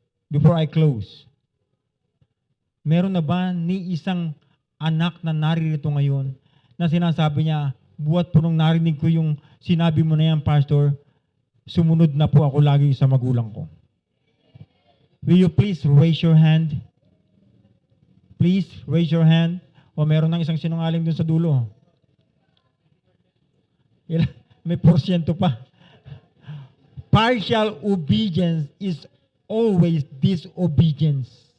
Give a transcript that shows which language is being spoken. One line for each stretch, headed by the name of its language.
Filipino: Before I close, meron na ba ni isang anak na naririto ngayon na sinasabi niya, buhat po nung narinig ko yung sinabi mo na yan, Pastor, sumunod na po ako lagi sa magulang ko.
English: Will you please raise your hand? Please raise your hand.
Filipino: O meron ng isang sinungaling dun sa dulo. May porsyento pa.
English: Partial obedience is always disobedience.